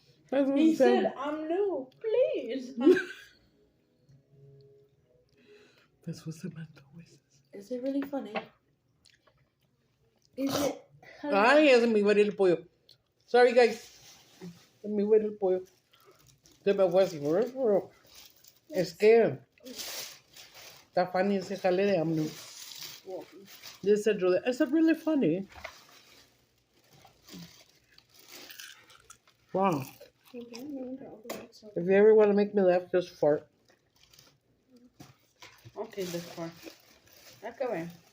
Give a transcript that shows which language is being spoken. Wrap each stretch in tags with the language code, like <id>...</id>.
<en>That's what He he said. said, I'm new. Please. That's what Samantha always says. Is it really funny? Is it?</en> <es>Ay, ya se me iba a ir el pollo.</es> <en>Sorry, guys.</en> <es>Se me iba a ir el pollo. Se me fue así. Es que está funny ese jale de AMLO.</es> <en>They said, is it really funny? Wow. If you ever want to make me laugh, just fart. Okay, this far. Okay.</en>